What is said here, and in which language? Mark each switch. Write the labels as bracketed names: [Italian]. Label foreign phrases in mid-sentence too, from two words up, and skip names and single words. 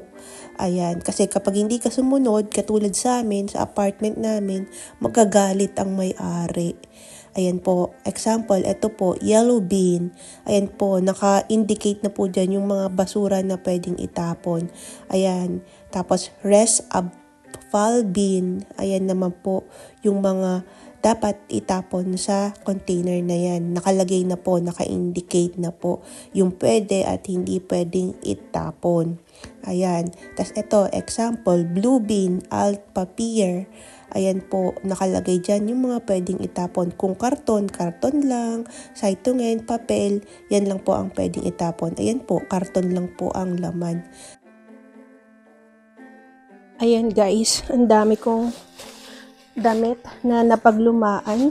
[Filipino] Ayan, kasi kapag hindi ka sumunod, katulad sa amin, sa apartment namin, magagalit ang may-ari. Ayan po, example, ito po, [English] yellow bin. [Filipino] Ayan po, naka-indicate na po dyan yung mga basura na pwedeng itapon. Ayan, tapos [English] fall bin. [Filipino] Ayan naman po yung mga dapat itapon sa container na yan. Nakalagay na po, naka-indicate na po yung pwede at hindi pwedeng itapon. Ayan. Tapos ito, example, [English] blue bin, [German] alt papier. [Filipino] Ayan po, nakalagay dyan yung mga pwedeng itapon. Kung karton, karton lang. Saitungen, papel, yan lang po ang pwedeng itapon. Ayan po, karton lang po ang laman. Ayan guys, ang dami kong damit na napaglumaan.